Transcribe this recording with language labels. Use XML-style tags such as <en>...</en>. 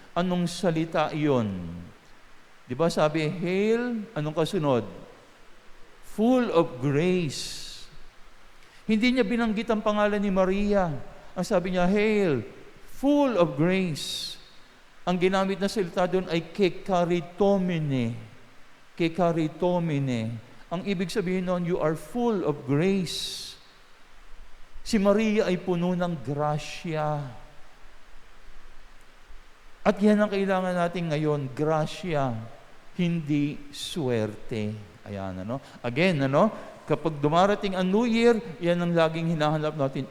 <tl>Anong salita iyon? Di ba sabi, Hail, anong kasunod?</tl> <en>Full of grace.</en> <tl>Hindi niya binanggit ang pangalan ni Maria. Ang sabi niya,</tl> <en>Hail, full of grace.</en> <tl>Ang ginamit na salita doon ay kekaritomene.</tl> <el>Kekaritomene.</el> <tl>Ang ibig sabihin noon,</tl> <en>you are full of grace.</en> <tl>Si Maria ay puno ng grasya. At yan ang kailangan natin ngayon, grasya, hindi swerte. Ayan, Again, kapag dumarating ang New Year, yan ang laging hinahanap natin.</tl>